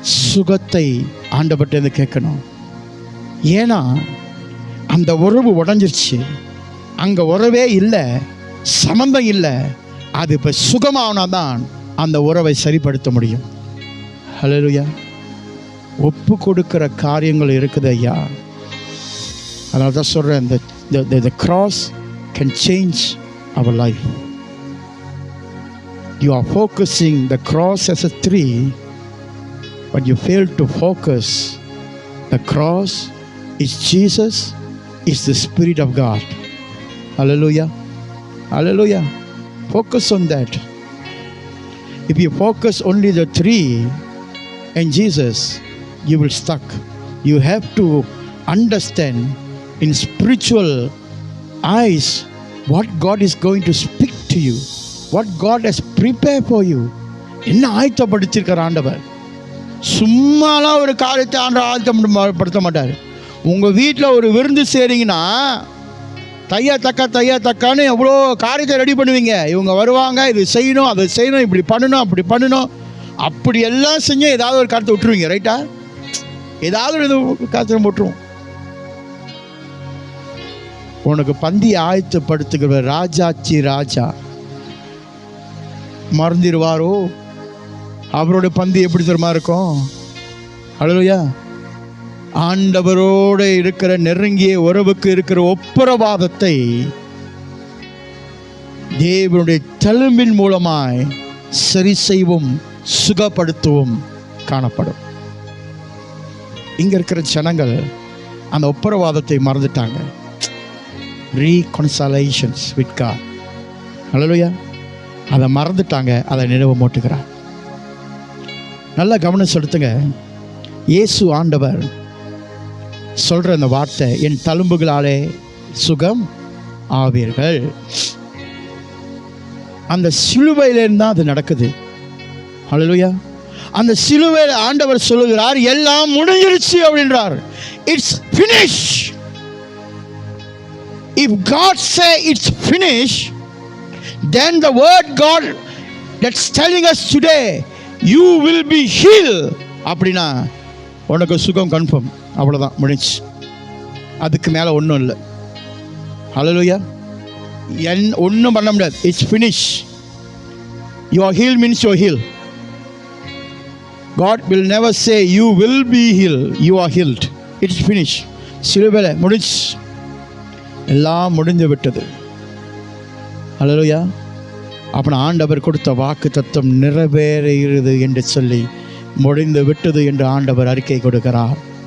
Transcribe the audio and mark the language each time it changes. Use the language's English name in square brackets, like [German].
[Tamil] சுகத்தை ஆண்டவர்கிட்ட கேட்கணும். ஏன்னா அந்த உறவு உடஞ்சிருச்சு, அங்கே உறவே இல்லை, சம்பந்தம் இல்லை. அது இப்போ சுகமானாதான் அந்த உறவை சரிப்படுத்த முடியும். ஹல்லேலூயா. ஒப்பு கொடுக்கிற காரியங்கள் இருக்குது ஐயா. அதனால தான் சொல்கிறேன், [English] the cross can change our life. You are focusing the cross as a tree, but you fail to focus the cross is Jesus, is the Spirit of God. Hallelujah. Hallelujah. Focus on that. If you focus only the tree and Jesus, you will stuck. You have to understand in spiritual eyes what God is going to speak to you, what God has prepared for you. [Tamil] என்ன ஆயத்தப்படுத்தியிருக்கிற ஆண்டவர். சும்மாலாம் ஒரு காரியத்தை ஆயத்தப்படுத்த மாட்டார். உங்கள் வீட்டில் ஒரு விருந்து செய்கிறீங்கன்னா தையா தக்கான்னு எவ்வளோ காரியத்தை ரெடி பண்ணுவீங்க. இவங்க வருவாங்க, இது செய்யணும், அதை செய்யணும், இப்படி பண்ணணும், அப்படி பண்ணணும், அப்படி எல்லாம் செஞ்சு ஏதாவது ஒரு காரியத்தை விட்டுருவீங்க. ரைட்டா? ஏதாவது ஒரு காரியத்தை விட்டுருவோம். உனக்கு பந்தி ஆயத்தப்படுத்துகிற ராஜாச்சி ராஜா மறந்துடுவாரோ? அவரோட பந்தி எப்படி தெரியுமா இருக்கும்? ஹல்லேலூயா. ஆண்டவரோடு இருக்கிற நெருங்கிய உறவுக்கு இருக்கிற ஒப்புரவாதத்தை தேவனுடைய தழும்பின் மூலமாய் சரி செய்வோம், சுகப்படுத்துவோம் காணப்படும். இங்க இருக்கிற ஜனங்கள் அந்த ஒப்புரவாதத்தை மறந்துட்டாங்க. [English] reconciliations with God. [Tamil] ஹல்லேலூயா. அதை மறந்துட்டாங்க, அதை நினைவு மூட்டுகிறார். நல்லா கவனம் செலுத்துங்க. இயேசு ஆண்டவர் சொல்கிற அந்த வார்த்தை, என் தழும்புகளாலே சுகம் ஆவீர்கள். அந்த சிலுவையிலிருந்து தான் அது நடக்குது. ஹல்லேலூயா. அந்த சிலுவையில் ஆண்டவர் சொல்லுகிறார், எல்லாம் முடிஞ்சிருச்சு அப்படின்றார். [English] It's finish. If God say it's finished, then the word God that's telling us today, you will be healed, [Tamil] அப்படின்னா உனக்கு சுகம் கன்ஃபார்ம். அவ்வளோதான், முடிஞ்சு. அதுக்கு மேலே ஒன்றும் இல்லை. ஹல்லேலூயா. ஒன்றும் பண்ண முடியாது. [English] It's finish. You are heal means you are heal. God will never say you will be healed. You are healed. It's finished. [Tamil] சிலுவையில் முடிஞ்சு, எல்லாம் முடிந்து விட்டது. ஹல்லேலூயா. அப்புறம் ஆண்டவர் கொடுத்த வாக்கு தத்துவம் நிறைவேறுகிறது என்று சொல்லி முடிந்து விட்டது என்று ஆண்டவர் அறிக்கை கொடுக்கிறார்.